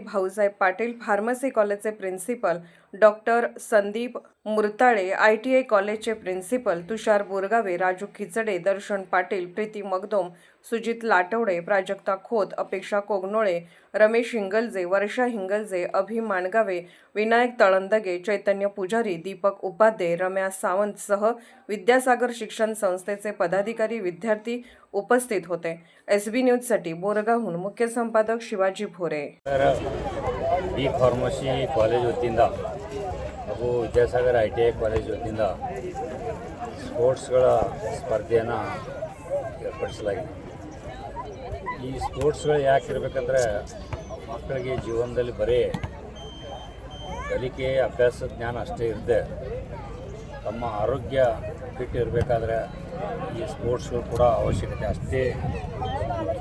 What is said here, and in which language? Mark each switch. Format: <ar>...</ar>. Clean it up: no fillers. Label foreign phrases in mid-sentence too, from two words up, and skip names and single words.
<mr>भाऊसाहेब पाटील, फार्मसी कॉलेजचे प्रिन्सिपल डॉक्टर संदीप मुरताळे, ITI कॉलेजचे प्रिन्सिपल तुषार बोरगावे, राजू खिचडे, दर्शन पाटील, प्रीती मगदोम, सुजित लाटवडे, प्राजक्ता खोत, अपेक्षा कोगनोळे, रमेश हिंगलजे, वर्षा हिंगलजे, अभि माणगावे, विनायक तळंदगे, चैतन्य पुजारी, दीपक उपाध्ये, रम्या सावंत सह विद्यासागर शिक्षण संस्थेचे पदाधिकारी विद्यार्थी उपस्थित होते. SB न्यूजसाठी बोरगावहून मुख्य संपादक शिवाजी भोरे.</mr> <kn>ಬಿ ಫಾರ್ಮಸಿ ಕಾಲೇಜ್ ವತಿಯಿಂದ ಹಾಗೂ ವಿದ್ಯಾಸಾಗರ ITI ಕಾಲೇಜ್ ವತಿಯಿಂದ ಸ್ಪೋರ್ಟ್ಸ್ಗಳ ಸ್ಪರ್ಧೆಯನ್ನು ಏರ್ಪಡಿಸಲಾಗಿದೆ. ಈ ಸ್ಪೋರ್ಟ್ಸ್ಗಳು ಯಾಕೆ ಇರಬೇಕಂದ್ರೆ ಮಕ್ಕಳಿಗೆ ಜೀವನದಲ್ಲಿ ಬರೀ ಕಲಿಕೆ ಅಭ್ಯಾಸ ಜ್ಞಾನ ಅಷ್ಟೇ ಇರದೆ ತಮ್ಮ ಆರೋಗ್ಯ ಫಿಟ್ ಇರಬೇಕಾದ್ರೆ ಈ ಸ್ಪೋರ್ಟ್ಸ್ಗಳು ಕೂಡ ಅವಶ್ಯಕತೆ ಅಷ್ಟೇ ಮುಖ್ಯ.</kn>